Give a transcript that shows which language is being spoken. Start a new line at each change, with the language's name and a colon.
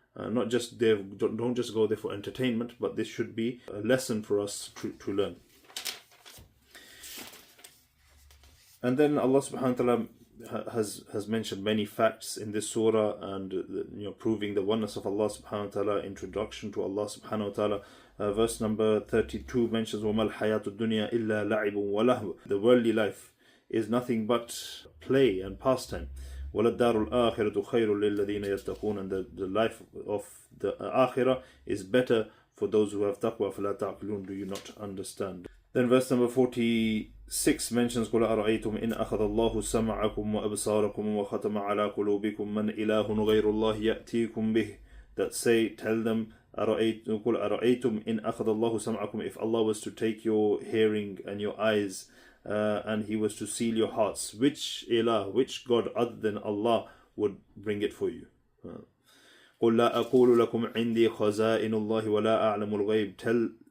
English: Not just there, don't just go there for entertainment, but this should be a lesson for us to learn. And then Allah subhanahu wa ta'ala has mentioned many facts in this surah, and proving the oneness of Allah subhanahu wa ta'ala, introduction to Allah subhanahu wa ta'ala. Verse number 32 mentions
Arabic: وَمَا الْحَيَاةُ الدُّنْيَا إِلَّا لَعِبٌ وَلَهْوٌ.
English: The worldly life is nothing but play and pastime.
Arabic: وَلَلدَّارُ الْآخِرَةُ خَيْرٌ لِلَّذِينَ يَتَّقُونَ.
English: And the life of the akhirah is better for those who have taqwa.
Arabic: فَلَا تَعْقِلُونَ.
English: Do you not understand? Then verse number 46 mentions
Arabic: قُلْ أَرَأَيْتُمْ إِنْ أَخَذَ اللَّهُ سَمْعَكُمْ وَأَبْصَارَكُمْ وَخَتَمَ عَلَى قُلُوبِكُمْ مَنْ إِلَهٌ غَيْرُ اللَّهِ يَأْتِيكُمْ بِهِ.
English: That say, tell them,
Arabic: قُلْ أَرَأَيْتُمْ إِنْ أَخَذَ اللَّهُ سَمْعَكُمْ,
English: if Allah was to take your hearing and your eyes, and He was to seal your hearts, which ilah, which God other than Allah would bring it for you?
Arabic: قُلْ لَا أَقُولُ لَكُمْ عِنْدِي خَزَائِنُ اللَّهِ وَلَا أَعْلَمُ الْغَيْبِ.